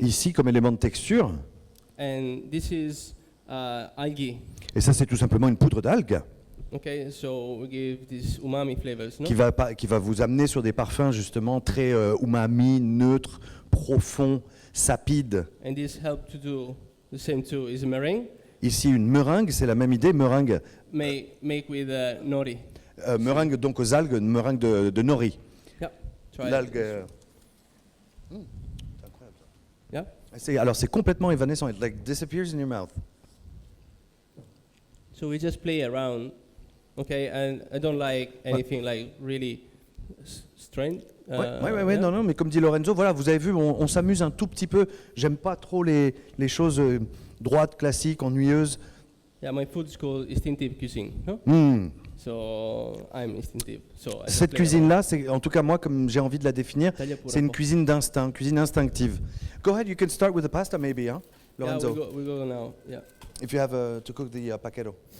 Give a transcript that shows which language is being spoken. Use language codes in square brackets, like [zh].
[fr] ici comme élément de texture. [en] this is algae. [fr] Et ça, c'est tout simplement une poudre d'algues [en] Okay, so we give these umami flavors, no? [fr] qui va vous amener sur des parfums justement très umami, neutres, profonds, sapides. [en] And this help to do the same too. Is a meringue [fr] Ici, une meringue, c'est la même idée, meringue, [en] make with nori. [fr] meringue donc aux algues, une meringue de nori. [en] Yeah. Try it. [fr] L'algue. [en] Yeah. [fr] Alors c'est complètement évanescent. [en] It like disappears in your mouth. So we just play around, okay? And I don't like anything like really strange. [fr] Ouais, [en] yeah. [fr] non, mais comme dit Lorenzo, voilà, vous avez vu, on s'amuse un tout petit peu. J'aime pas trop les choses droites, classiques, ennuyeuses. [en] Yeah, my food is called instinctive cuisine. No? Hmm. So I'm instinctive. So I just [fr] Cette [en] play [fr] cuisine-là, c'est, en tout cas moi, comme j'ai envie de la définir, [en] around. [it] Taglia pure [fr] c'est une [it] po'. [fr] cuisine d'instinct, cuisine instinctive. [en] Go ahead, you can start with the pasta maybe, hein, Yeah, Lorenzo, we go now. Yeah. if you have to cook the paquero.